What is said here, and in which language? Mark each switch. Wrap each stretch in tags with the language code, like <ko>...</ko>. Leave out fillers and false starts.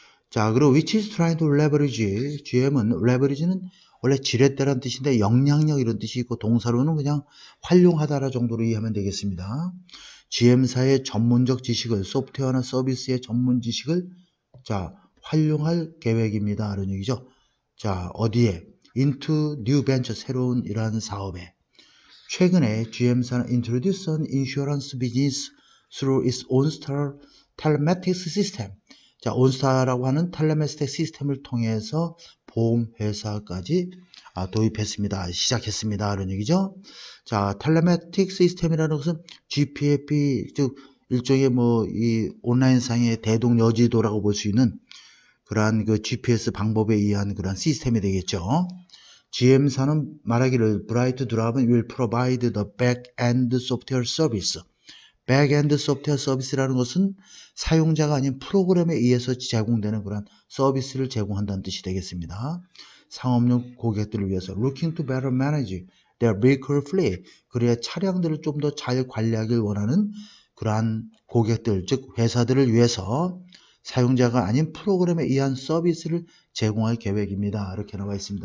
<ko>자, 그리고</ko> <en>which is trying to leverage</en> <ko>GM은 leverage는 원래 지렛대라는 뜻인데 영향력 이런 뜻이 있고 동사로는 그냥 활용하다라 정도로 이해하면 되겠습니다. GM사의 전문적 지식을 소프트웨어나 서비스의 전문 지식을 자 활용할 계획입니다. 이런 얘기죠. 자, 어디에?</ko> <en>into new venture</en> <ko>새로운 이러한 사업에 최근에 GM사는</ko> <en>introduce an insurance business through its OnStar telematics system.</en> <ko>자, 온스타라고 하는 텔레메틱 시스템을 통해서 보험회사까지 도입했습니다. 시작했습니다. 이런 얘기죠. 자, 텔레메틱 시스템이라는 것은 GPF, 즉 일종의 이 온라인상의 대동여지도라고 볼 수 있는 그러한 그 GPS 방법에 의한 그러한 시스템이 되겠죠. GM사는 말하기를 Bright Drop은</ko> <en>will provide the back-end software service.</en> <ko>백엔드 소프트웨어 서비스라는 것은 사용자가 아닌 프로그램에 의해서 제공되는 그런 서비스를 제공한다는 뜻이 되겠습니다. 상업용 고객들을 위해서</ko> <en>looking to better manage their vehicle fleet</en> <ko>그의 차량들을 좀 더 잘 관리하길 원하는 그러한 고객들 즉 회사들을 위해서 사용자가 아닌 프로그램에 의한 서비스를 제공할 계획입니다. 이렇게 나와 있습니다.</ko>